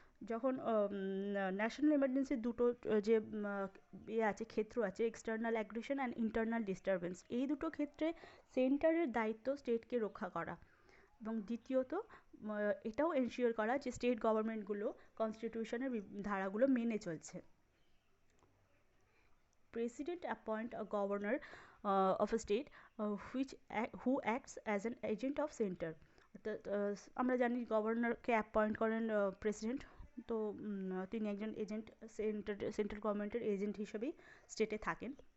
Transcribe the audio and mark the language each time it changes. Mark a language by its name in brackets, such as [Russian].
[Bangla] যখন national emergency দুটো যে ইয়ে আছে, ক্ষেত্র আছে, external aggression and internal disturbance, এই দুটো ক্ষেত্রে সেন্টারের দায়িত্ব স্টেটকে রক্ষা করা, এবং দ্বিতীয়ত এটাও এনশিওর করা যে স্টেট গভর্নমেন্টগুলো কনস্টিটিউশনের ধারাগুলো মেনে চলছে। [English] President appoint a governor of a state who acts as an agent of center. [Bangla] অর্থাৎ আমরা জানি গভর্নরকে অ্যাপয়েন্ট করেন প্রেসিডেন্ট, তো তিনি একজন এজেন্ট, সেন্ট্রাল গভর্নমেন্টের এজেন্ট হিসেবেই স্টেটে থাকেন।